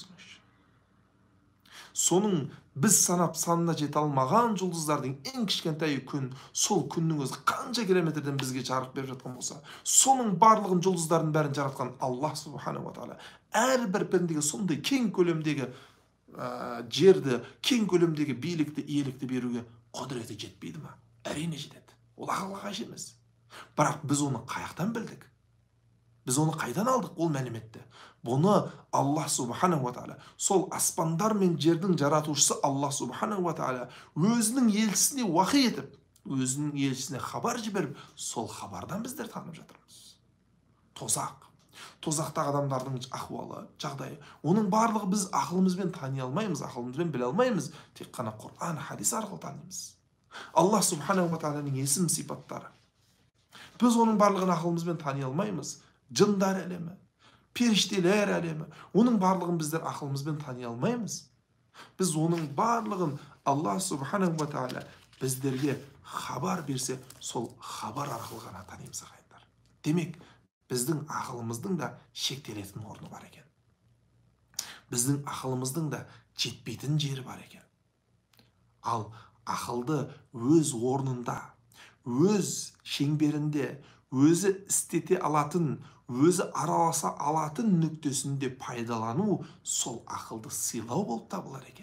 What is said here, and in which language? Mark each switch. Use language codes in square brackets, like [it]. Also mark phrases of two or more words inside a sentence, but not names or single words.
[kk] Соның біз санап санына жете алмаған жұлдыздардың ең кішкентай күн, сол күннің өзі қанша километрден бізге жарық беріп жатқан болса, соның барлығын жұлдыздардың бәрін жаратқан [ar] الله سبحانه وتعالى [kk] әрбір пендеге сондай кең көлемдегі жерді, кең көлемдегі билікті, иелікті беруге құдіреті жетпейді ма? Әрине жетеді. Ол ақылға қайшы емес. Бірақ біз оны қаяқтан білдік? Біз оны қайдан алдық ол мәліметті? Бұны [ar] الله سبحانه وتعالى, [kk] сол аспандар мен жердің жаратушысы [ar] الله سبحانه وتعالى [kk] өзінің елшісіне уахи етіп, өзінің елшісіне хабар жіберіп, сол хабардан біздер танып жатырмыз. Тозақтағы адамдардың ахуалы, жағдайы, оның барлығы біз ақылымызбен тани алмаймыз, ақылымызбен біле алмаймыз, тек қана Құран, хадис арқылы танимыз. [ar] الله سبحانه و [kk] тағаланың есім сипаттары. Біз оның барлығын ақылымызбен тани алмаймыз. Жындар әлемі, періштелер әлемі, оның барлығын біздер ақылымызбен тани алмаймыз. Біз оның барлығын [ar] الله سبحانه وتعالى [kk] біздерге хабар берсе, сол хабар арқылы ғана танимыз ағайындар. Демек, біздің ақылымыздың да шектелетін орны бар екен. Біздің ақылымыздың да жетпейтін жері бар екен. Ал ақылды өз орнында, өз шеңберінде, өзі істете алатын, өзі араласа алатын нүктесінде пайдалану сол ақылды сыйлау болып табылар екен.